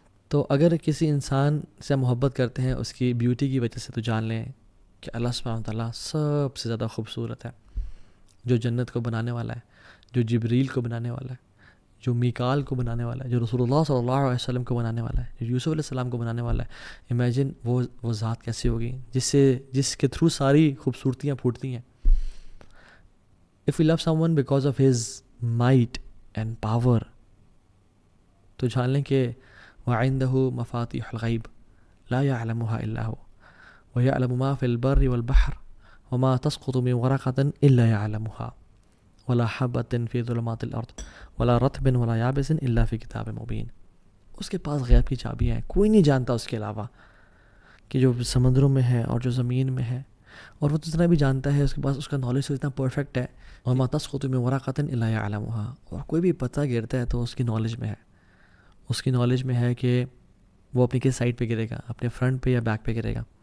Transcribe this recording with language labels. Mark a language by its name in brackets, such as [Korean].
[Urdu] تو اگر کسی انسان سے محبت کرتے ہیں اس کی بیوٹی کی وجہ سے, تو جان لیں کہ اللہ سبحانہ وتعالیٰ سب سے زیادہ خوبصورت ہے, جو جنت کو بنانے والا ہے, جو جبریل کو بنانے والا ہے, جو میکال کو بنانے والا ہے, جو رسول اللہ صلی اللہ علیہ وسلم کو بنانے والا ہے, جو یوسف علیہ السلام کو بنانے والا ہے. امیجن وہ ذات کیسی ہوگی جس کے تھرو ساری خوبصورتیاں پھوٹتی ہیں. [English] if you love someone because of his might and power, [Urdu] تو جان لیں کہ [Arabic] وعنده مفاتيح الغیب لا يعلمها الا هو ويعلم ما في البر والبحر وما تسقط من ورقة الا يعلمها ولا حبة في ظلمات الارض ولا رطب ولا يابس الا في كتاب مبين. [Urdu] اس کے پاس غیب کی چابیاں ہیں, کوئی نہیں جانتا اس کے علاوہ, کہ جو سمندروں میں ہے اور جو زمین میں ہے, اور وہ جتنا بھی جانتا ہے اس کے پاس اس کا نالج اتنا پرفیکٹ ہے. [Arabic] وما تسقط من ورقة الا يعلمها, [Urdu] اور کوئی بھی پتا گرتا ہے تو اس کی نالج میں ہے. اس کی نالج میں ہے کہ وہ اپنی کس سائڈ پہ گرے گا, اپنے فرنٹ پہ یا بیک پہ گرے گا.